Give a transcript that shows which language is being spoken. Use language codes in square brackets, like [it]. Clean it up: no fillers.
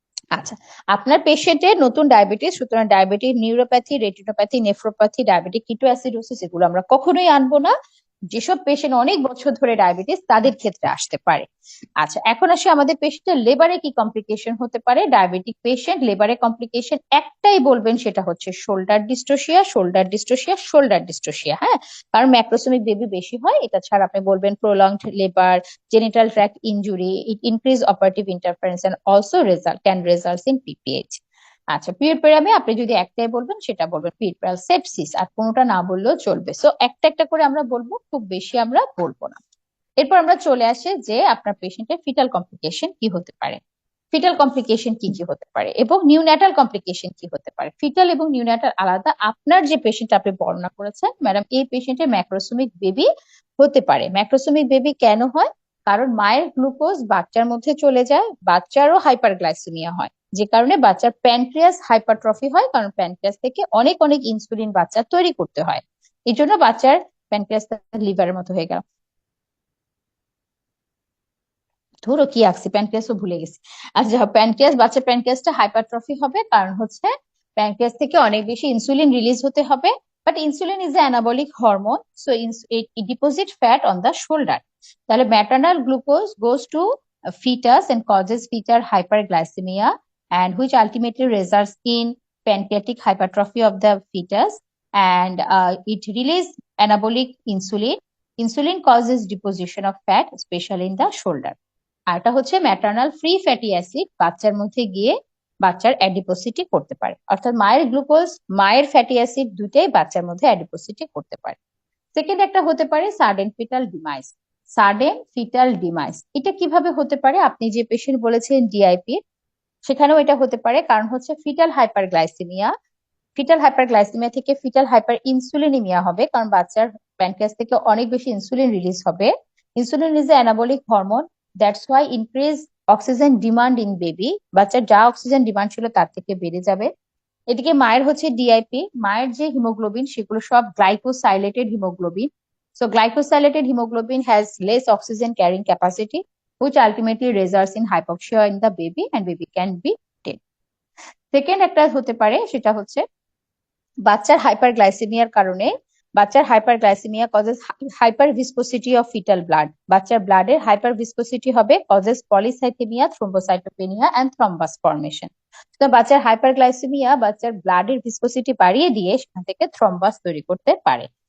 [bn] আচ্ছা, আপনার পেশেন্টের নতুন ডায়াবেটিস, সুতরাং diabetic neuropathy, retinopathy, nephropathy, diabetic ketoacidosis এগুলো আমরা কখনোই আনবো না। যেসব পেশেন্ট অনেক বছর ধরে ডায়াবেটিস তাদের ক্ষেত্রে আসতে পারে। আচ্ছা, এখন আসি আমাদের পেশেন্টের লেবারে কি কমপ্লিকেশন হতে পারে। ডায়াবেটিক পেশেন্ট লেবারে কমপ্লিকেশন একটাই বলবেন, সেটা হচ্ছে শোল্ডার ডিস্টোসিয়া, শোল্ডার ডিস্টোসিয়া, শোল্ডার ডিস্টোসিয়া। হ্যাঁ, কারণ ম্যাক্রোসোমিক বেবি বেশি হয়। এটা ছাড়া আপনি বলবেন [en] Prolonged labour, genital tract injury, it increase operative interference and also can result in PPH. [bn] আচ্ছা, পিউরপেরামে আপনি যদি একটাই বলবেন সেটা বলবেন পিউরপেরাল সেপসিস, আর কোনোটা না বললেও চলবে। সো একটা একটা করে আমরা বলবো, খুব বেশি আমরা বলবো না। এরপর আমরা চলে আসে যে আপনার পেশেন্টের ফিটাল কমপ্লিকেশন কি হতে পারে। ফিটাল কমপ্লিকেশন কি কি হতে পারে এবং নিউন্যাটাল কমপ্লিকেশন কি হতে পারে। ফিটাল এবং নিউন্যাটাল আলাদা। আপনার যে পেশেন্ট আপনি বর্ণনা করেছেন ম্যাডাম, এই পেশেন্টের ম্যাক্রোসোমিক বেবি হতে পারে। ম্যাক্রোসোমিক বেবি কেন হয়? কারণ মায়ের গ্লুকোজ বাচ্চার মধ্যে চলে যায়, বাচ্চারও হাইপারগ্লাইসেমিয়া হয়, যে কারণে বাচ্চার প্যানক্রিয়াস হাইপারট্রফি হয়, কারণ প্যানক্রিয়াস থেকে অনেক অনেক ইনসুলিন বাচ্চা তৈরি করতে হয়। এই জন্য বাচ্চার প্যানক্রিয়াস লিভারের মতো হয়ে গেল। ধরো কি আঁকছি, প্যানক্রিয়াসও ভুলে গেছি। আচ্ছা, বাচ্চার প্যানক্রিয়াসটা হাইপারট্রফি হবে, কারণ হচ্ছে প্যানক্রিয়াস থেকে অনেক বেশি ইনসুলিন রিলিজ হতে হবে। [en] But insulin is a anabolic hormone, so it deposit fat on the shoulder. তাহলে maternal glucose goes to fetus and causes fetal hyperglycemia, and which ultimately results in pancreatic hypertrophy of the fetus, and it release anabolic insulin. Insulin causes deposition of fat, especially in the shoulder. [bn] আর এটা হচ্ছে maternal free fatty acid বাচ্চার মধ্যে গিয়ে বাচ্চার অ্যাডিপোসিটি করতে পারে। অর্থাৎ মায়ের গ্লুকোজ, মায়ের ফ্যাটি অ্যাসিড দুইটাই বাচ্চার মধ্যে অ্যাডিপোসিটি করতে পারে। সেকেন্ড একটা হতে পারে sudden fetal demise. Sudden fetal demise এটা কিভাবে হতে পারে? আপনি যে পেশেন্ট বলেছেন ডিআইপি, সেখানেও এটা হতে পারে। কারণ হচ্ছে ফিটাল হাইপারগ্লাইসেমিয়া। ফিটাল হাইপারগ্লাইসেমিয়া থেকে ফিটাল হাইপার ইনসুলিনিমিয়া হবে, কারণ বাচ্চার প্যানক্রিয়াস থেকে অনেক বেশি ইনসুলিন রিলিজ হবে। [en] Insulin is a anabolic hormone, that's why increase oxygen demand in baby. [bn] বাচ্চার যা অক্সিজেন ডিমান্ড ছিল তার থেকে বেড়ে যাবে। এদিকে মায়ের হচ্ছে ডিআইপি, মায়ের যে হিমোগ্লোবিন সেগুলো সব গ্লাইকোসাইলেটেড haemoglobin. [en] So glycosylated haemoglobin has less oxygen carrying capacity, which ultimately results in hypoxia in the baby and baby can be dead. [bn] Second একটা হতে পারে, সেটা হচ্ছে বাচ্চার হাইপারগ্লাইসেমিয়ার কারণে, বাচ্চার hyperglycaemia [en] Causes hyperviscosity of foetal blood. [bn] বাচ্চার ব্লাডের হাইপার ভিসকোসিটি হবে, [en] Causes polycythaemia, thrombocytopenia and thrombus formation. [bn] তো বাচ্চার হাইপারগ্লাইসেমিয়া বাচ্চার ব্লাডের ভিসকোসিটি বাড়িয়ে দিয়ে সেখান থেকে থ্রম্বাস তৈরি করতে পারে।